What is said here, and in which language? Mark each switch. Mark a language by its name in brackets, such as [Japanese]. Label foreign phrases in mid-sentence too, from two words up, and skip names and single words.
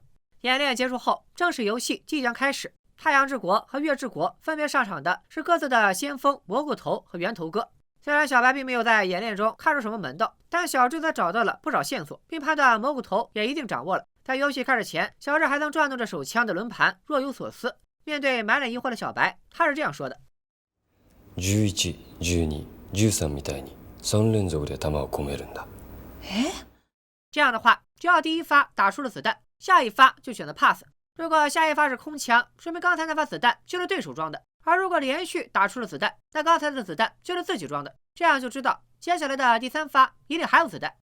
[Chinese] 演练结束后，正式游戏即将开始。太阳之国和月之国分别上场的是各自的先锋蘑菇头和圆头哥。虽然小白并没有在演练中看出什么门道，但小智则找到了不少线索，并判断蘑菇头也一定掌握了。在游戏开始前，小智还曾转动着手枪的轮盘，若有所思。面对满脸疑惑的小白，他是这样说的 [Japanese] ：11、12、13 みたいに3連続で弾を込めるんだ。 [Chinese] 这样的话，只要第一发打出了子弹，下一发就选择 pass。如果下一发是空枪，说明刚才那发子弹就是对手装的；而如果连续打出了子弹，那刚才的子弹就是自己装的。这样就知道接下来的第3发一定还有子弹。